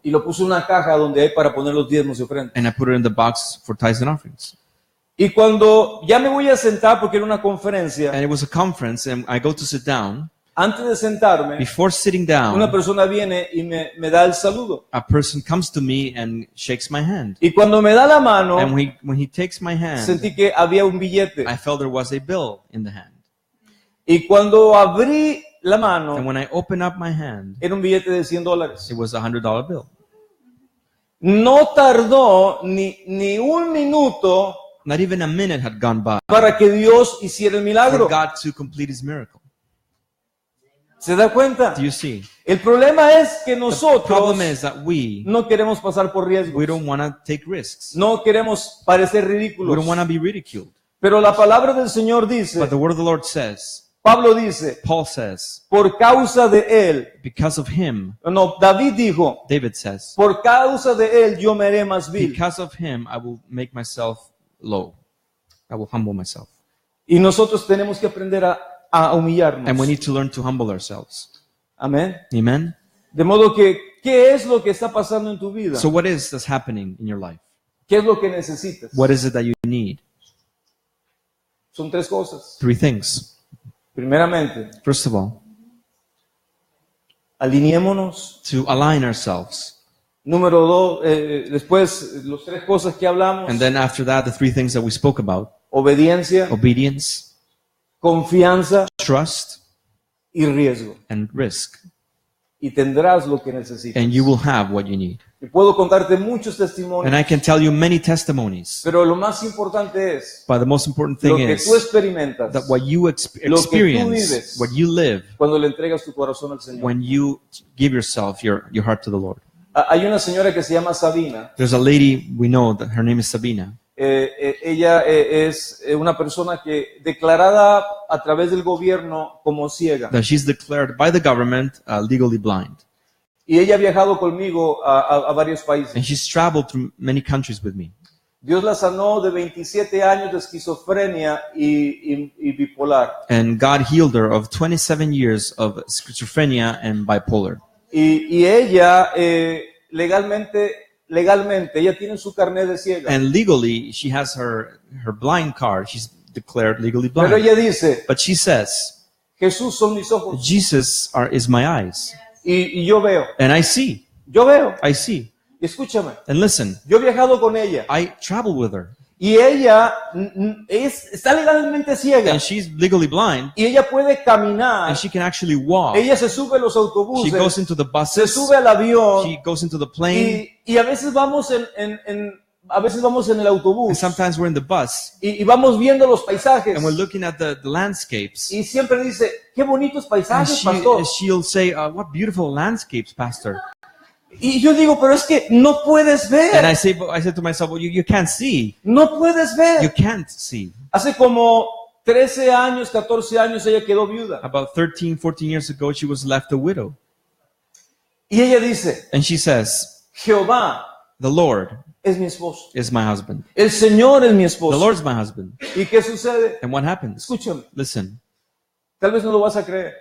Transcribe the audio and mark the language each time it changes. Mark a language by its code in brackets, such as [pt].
[es] y lo puse en una caja donde hay para poner los diezmos y ofrendas. [en] and I put it in the box for tithes and offerings. [es] Y cuando ya me voy a sentar, porque era una conferencia, [en] And it was a conference, and I go to sit down. [es] antes de sentarme, [en] Before sitting [es] una [en] down, [es] persona viene y me da el saludo. [en] a person comes to me and shakes my hand. [es] Y cuando me da la mano, [en] And when he takes my hand, [es] sentí que había un billete. [en] I felt there was a bill in the hand. [es] Y cuando abrí la mano, [en] And when I opened up my hand, [es] era un billete de $100. [en] it was a $100 bill. [es] No tardó ni un minuto [en] Not even a minute had gone by [es] para que Dios hiciera el [en] for [es] milagro. [en] God to complete his miracle. [es] ¿Se da cuenta? [en] Do you see? [es] El problema es que [en] The [es] nosotros [en] problem is that we [es] no queremos pasar por riesgos. [en] don't want to take risks. [es] No queremos parecer [en] We [es] ridículos. [en] don't want to be ridiculed. [es] Pero la palabra del Señor dice, [en] But the word of the Lord says, [es] Pablo dice, [en] Paul says, [es] por causa de él, [en] because of him, [es] no, David dijo, [en] David says, [es] por causa de él yo me haré más vil. [en] because of him I will make myself low. I will humble myself. [es] Y nosotros tenemos que aprender a humillarnos. [en] And we need to learn to humble ourselves. [es] Amén. [en] Amen? [es] De modo que, ¿qué es lo que está pasando en tu vida? [en] So what is that's happening in your life? [es] ¿Qué es lo que necesitas? [en] What is it that you need? [es] Son tres cosas. [en] 3 things. [es] Primeramente, [en] First of all, [es] alineémonos. [en] to align ourselves. [es] Número dos, después, las tres cosas que hablamos. [en] And then after that, the 3 things that we spoke about: [es] Obediencia, [en] obedience, [es] confianza [en] trust, [es] y riesgo. [en] and risk. [es] Y tendrás lo que necesitas. [en] And you will have what you need. [es] Y puedo contarte muchos testimonios, [en] And I can tell you many testimonies. [es] pero lo más importante es [en] But the most important [es] lo [en] thing [es] que [en] is [es] tú experimentas [en] that what you [es] Lo que tú [en] experience, [es] vives. [en] what you live, [es] cuando le entregas tu corazón al Señor. [en] when you give yourself, your heart to the Lord. [es] Hay una señora que se llama Sabina. [en] There's a lady we know that her name is Sabina. [es] Ella es una persona que declarada a través del gobierno como ciega. [en] That she's declared by the government legally blind. [es] Y ella ha viajado conmigo a varios países. [en] And she's traveled through many countries with me. [es] Dios la sanó de 27 años de esquizofrenia y bipolar. [en] And God healed her of 27 years of schizophrenia and bipolar. [es] Y ella legalmente, ella tiene su carnet de ciega. [en] And legally, she has her blind card. She's declared legally [es] Pero [en] blind. [es] ella dice, [en] But she says, [es] Jesús son mis ojos. [en] Jesus is my eyes. [es] Y yo veo, [en] And I see. [es] yo veo. [en] I see. [es] Y escúchame, [en] And listen, [es] yo he viajado con ella. [en] I travel with her. [es] Y ella está legalmente ciega. [en] and she's legally blind, [es] Y ella puede caminar. [en] and she can actually walk. [es] Ella se sube a los [en] She [es] autobuses. [en] goes into the [es] Se [en] buses, [es] sube al avión. [en] she goes into the plane, [es] Y a veces vamos a veces vamos en el [en] and [es] autobús. [en] sometimes we're in the bus, [es] Y vamos viendo los paisajes. [en] and we're looking at the landscapes. [es] Y siempre dice, qué bonitos [en] And [es] paisajes, pastor. [en] she'll say, what beautiful landscapes, Pastor. [es] Y yo digo, pero es que no puedes [en] And [es] ver. [en] I said to myself, well, you can't see. [es] No puedes [en] You [es] ver. [en] can't see. [es] Hace como 13 años, 14 años, ella quedó viuda. [en] About 13, 14 years ago, she was left a widow. [es] Y ella dice, [en] And she says, [es] Jehová [en] the Lord [es] es mi esposo. [en] is my husband. [es] El Señor es mi [en] The [es] esposo. [en] Lord's my husband. [es] ¿Y qué sucede? [en] And what happens? [es] Escúchame, [en] Listen, [es] tal vez no lo vas a creer,